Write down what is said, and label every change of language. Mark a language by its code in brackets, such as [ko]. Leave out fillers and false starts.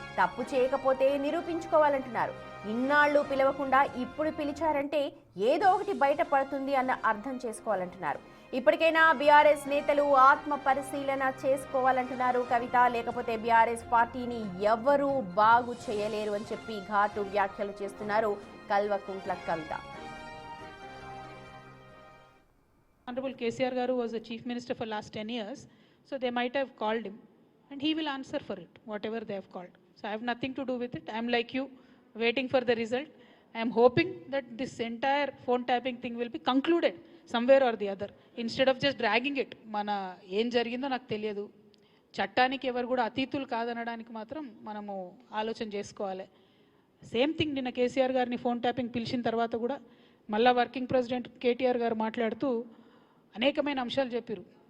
[te] తప్పు చేయకపోతే నిరూపించుకోవాలంటున్నారు. ఇన్నాళ్లు పిలవకుండా ఇప్పుడు పిలిచారంటే ఏదో ఒకటి బయటపడుతుంది అన్న అర్థం చేసుకోవాలంటున్నారు. ఇప్పటికైనా బీఆర్ఎస్ నేతలు ఆత్మ పరిశీలన చేసుకోవాలంటున్నారు కవిత. లేకపోతే బీఆర్ఎస్ పార్టీని ఎవరూ బాగు చేయలేరు అని చెప్పి ఘాటు వ్యాఖ్యలు చేస్తున్నారు Kalvakuntla Kavitha. [en] Honorable KCR Garu was the Chief Minister for last 10 years, so they might have called him and he will answer for it, whatever they have called. So I have nothing to do with it. I am like you, waiting for the result. I am hoping that this entire phone tapping thing will be concluded somewhere or the other, instead of just dragging it. [te] Mana ఏం జరిగిందో నాకు తెలియదు, చట్టానికి ఎవరు కూడా అతీతులు కాదనడానికి మాత్రం మనము ఆలోచన చేసుకోవాలి. [en] same thing [te] నిన్న కేసీఆర్ గారిని ఫోన్ ట్యాపింగ్ పిలిచిన తర్వాత కూడా మళ్ళా వర్కింగ్ ప్రెసిడెంట్ కేటీఆర్ గారు మాట్లాడుతూ అనేకమైన అంశాలు చెప్పారు.